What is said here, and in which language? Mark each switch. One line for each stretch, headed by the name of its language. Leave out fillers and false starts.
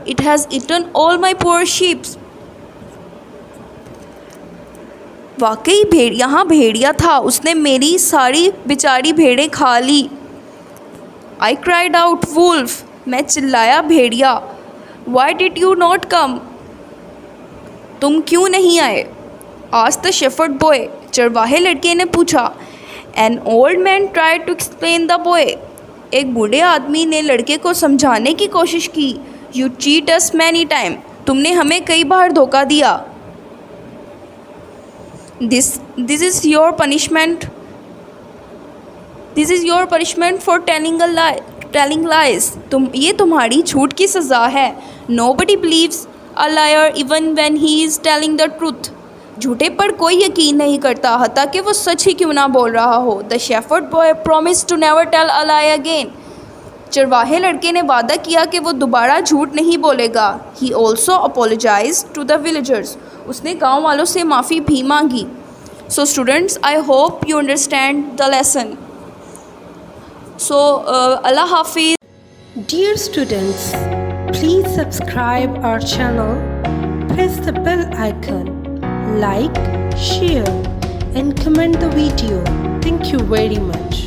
English: It has eaten all my poor sheep.
Urdu: वाकई यहाँ भेड़िया था. उसने मेरी सारी बेचारी भेड़ें खा ली.
English: I cried out, wolf.
Urdu: मैं चिल्लाया भेड़िया.
English: Why did you not come?
Urdu: तुम क्यों नहीं आए.
English: Asked the shepherd boy.
Urdu: चरवाहे लड़के ने पूछा.
English: An old man tried to explain the boy.
Urdu: एक बूढ़े आदमी ने लड़के को समझाने की कोशिश की.
English: You cheat us many times.
Urdu: तुमने हमें कई बार धोखा दिया.
English: This is your punishment. This is your punishment for telling lies.
Urdu: ये तुम्हारी झूठ की सज़ा है.
English: Nobody believes a liar even when he is telling the truth.
Urdu: झूठे पर कोई यकीन नहीं करता हता कि वो सच ही क्यों ना बोल रहा हो.
English: The shepherd boy promised to never tell a lie again.
Urdu: चरवाहे लड़के ने वादा किया कि वो दोबारा झूठ नहीं बोलेगा.
English: He also apologized to the villagers.
Urdu: उसने गांव वालों से माफ़ी भी मांगी.
English: So students, I hope you understand the lesson. So Allah Hafiz. Dear students, please subscribe our channel, press the bell icon, like, share and comment the video. Thank you very much.